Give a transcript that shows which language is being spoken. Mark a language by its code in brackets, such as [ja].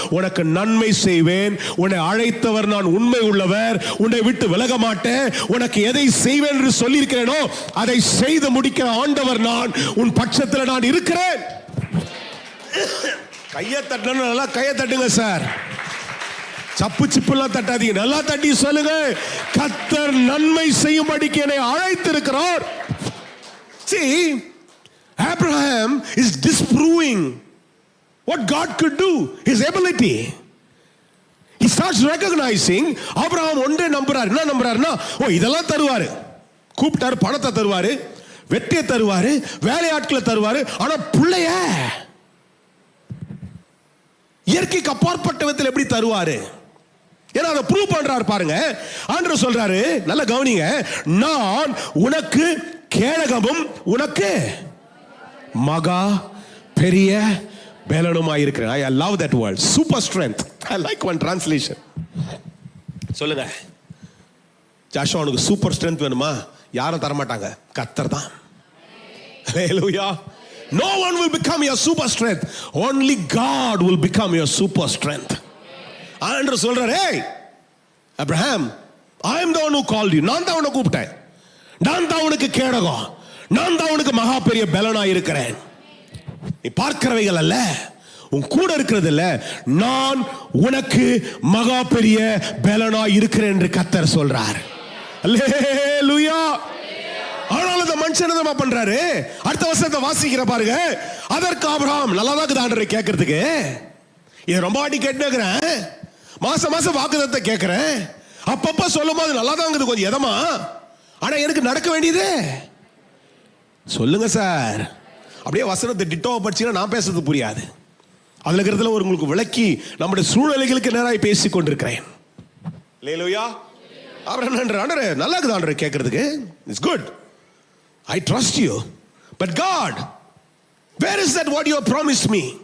[ta] உனக்கு நன்மை செய்வேன், உன்னை அழைத்தவர் நான் உண்மை உள்ளவர், உன்னை விட்டு விலக மாட்டேன், உனக்கு எதை செய்வேன் என்று சொல்லியிருக்கிறேனோ அதை செய்து முடிக்கிற ஆண்டவர் நான், உன் பட்சத்தில் நான் இருக்கிறேன். கையை தட்டணும், நல்லா கையை தட்டுங்க சார். சப்பு சிப்புலாம் தட்டாதீங்க, நல்லா தட்டி சொல்லுங்க, கர்த்தர் நன்மை செய்யும்படிக்கு என்னை அழைத்திருக்கிறார். [en] See, Abraham is disproving what God could do, his ability. He starts recognizing, [ta] Abraham ஒன்றே நம்புறாரு. என்ன நம்புறாருன்னா, ஓ இதெல்லாம் தருவாரு, கூப்பிட்டாரு, பணத்தை தருவாரு, வெற்றியை தருவாரு, வேலையாட்களை தருவாரு, ஆனா பிள்ளைய இயற்கைக்கு அப்பாற்பட்ட விதத்தில் எப்படி தருவாரு? ஏன்னா அதை ப்ரூவ் பண்றாரு பாருங்க. ஆண்டவர் சொல்றாரு, நல்ல கவனிங்க, நான் உனக்கு கேடகமும் உனக்கு மகா பெரிய பலனுமாய் இருக்கிறேன். [en] I love that word, super strength. I like one translation. [ta] சொல்லுங்க, ஜாஷுவா உனக்கு சூப்பர் ஸ்ட்ரென்த் வேணுமா? யாரும் தர மாட்டாங்க, கர்த்தர் தான். [en] Hallelujah. No one will become your super strength. Only God will become your super strength. [ta] ஆண்டவர் சொல்றார், [en] hey Abraham, I am the one who called you. [ta] நான் தான் உன்னை கூப்பிட்டேன், நான் தான் உனக்கு கேடகம், நான் தான் உனக்கு மகா பெரிய பலனா இருக்கிறேன். நீ பார்க்கிறவைகள் அல்ல, உன் கூட இருக்கிறது இல்ல, நான் உனக்கு மகா பெரிய பலனா இருக்கிறேன் என்று கர்த்தர் சொல்றார். அல்லேலூயா. ஆனால் அந்த மனுஷன் என்ன பண்றாரு? அடுத்த வசனத்தை வாசிக்கிற பாருங்க. அதற்கு ஆபிரகாம், நல்லா தான் இருக்குது ஆண்டவரை கேட்கறதுக்கு, இது ரொம்ப வாட்டி கேட்டுக்கிறேன், மாசம் மாசம் வாக்குதத்தை கேட்கிறேன், அப்பப்ப சொல்லும் போது நல்லா தான் இருக்குது, கொஞ்சம் எதமா, ஆனா எனக்கு நடக்க வேண்டியது சொல்லுங்க சார். அப்படியே வசனத்தை டிட்டோவை படிச்சீங்கன்னா நான் பேசுறது புரியாது. அதுல இருக்கிறதுல ஒரு உங்களுக்கு விளக்கி நம்முடைய சூழ்நிலைகளுக்கு நேராக பேசி கொண்டிருக்கிறேன். அல்லேலூயா. அப்புறம் ஆண்டவரே நல்லா இருக்குது ஆண்டவரை கேட்கறதுக்கு, it's good, [en] I trust you, but God, where is that what you have promised me?